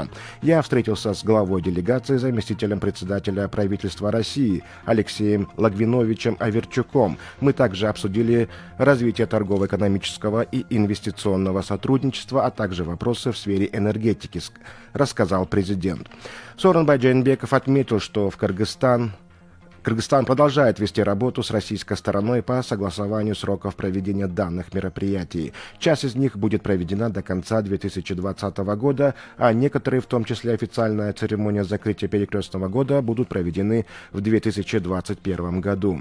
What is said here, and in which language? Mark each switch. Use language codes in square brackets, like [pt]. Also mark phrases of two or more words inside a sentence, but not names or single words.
[ru] Я встретился с главой делегации, заместителем председателя правительства России Алексеем Лагвиновичем Аверчуком. Мы также обсудили развитие торгово-экономического и инвестиционного сотрудничества, а также вопросы в сфере энергетики, рассказал президент. Сооронбай Жээнбеков отметил, что Кыргызстан продолжает вести работу с российской стороной по согласованию сроков проведения данных мероприятий. Часть из них будет проведена до конца 2020 года, а некоторые, в том числе официальная церемония закрытия перекрестного года, будут проведены в 2021 году.